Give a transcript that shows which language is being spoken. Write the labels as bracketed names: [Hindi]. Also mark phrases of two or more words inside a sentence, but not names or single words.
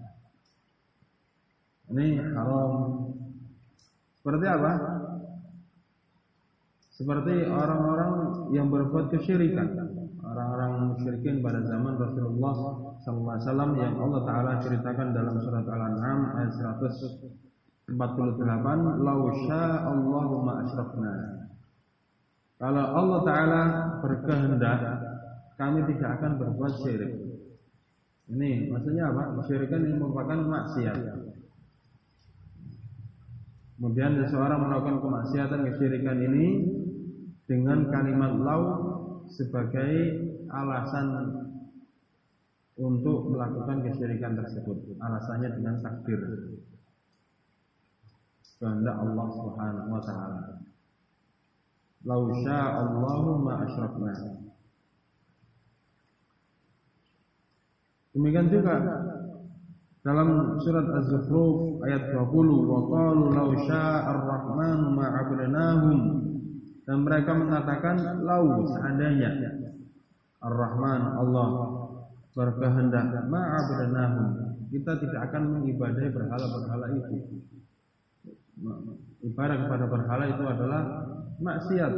[Indonesian] Ini haram. Seperti apa? Seperti orang-orang yang berbuat kesyirikan, orang-orang musyrikin pada zaman Rasulullah SAW yang Allah Ta'ala ceritakan dalam surat Al-An'am ayat 148, [Arabic] "لو شاء الله ما أشركنا." [Indonesian] Kalau Allah Ta'ala berkehendak, kami tidak akan berbuat syirik. Ini maksudnya apa? Kesyirikan ini merupakan maksiat. Kemudian seseorang melakukan kemaksiatan kesyirikan ini dengan kalimat lau sebagai alasan untuk melakukan kesyirikan tersebut. Alasannya dengan takdir kehendak Allah [Arabic] سبحانه وتعالى. لو شاء الله ما أشركنا. [Indonesian] Demikian juga dalam surat Az-Zukhruf ayat 20, [Arabic] وقالوا لو شاء الرحمن ما عبدناهم, [Indonesian] dan mereka mengatakan lau seandainya Ar-Rahman Allah berkehendak [Arabic] ما عبدناهم, [Indonesian] kita tidak akan mengibadahi berhala-berhala itu. Ibadah kepada berhala itu adalah maksiat.